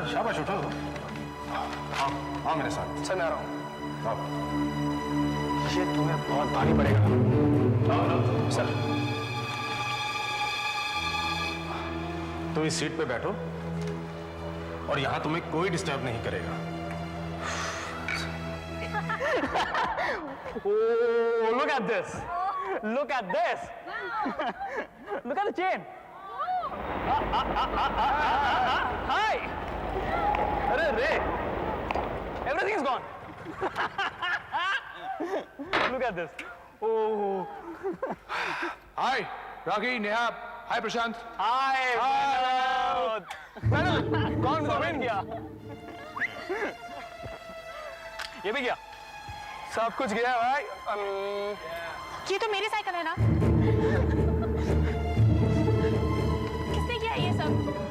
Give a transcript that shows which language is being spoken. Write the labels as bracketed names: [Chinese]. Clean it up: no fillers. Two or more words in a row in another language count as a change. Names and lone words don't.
[Hindi] शाबाश, उठो। आओ आओ मेरे साथ। सर मैं आ रहा हूँ। आओ। ये तुम्हें बहुत भारी पड़ेगा। आओ सर, तुम इस सीट पे बैठो और यहां तुम्हें कोई डिस्टर्ब नहीं करेगा। [English] Oh, look at this! Look at this! Look at the chain! Hi! Arre, Ray! Everything is gone! Look at this! Oh! Hi, Rocky, Nehab. Hi, Prashant. Hi! [Hindi] Vinod! कौन विन गया? ये भी गया? सब कुछ गया भाई। ये तो मेरी साइकिल है ना। किसने किया ये सब?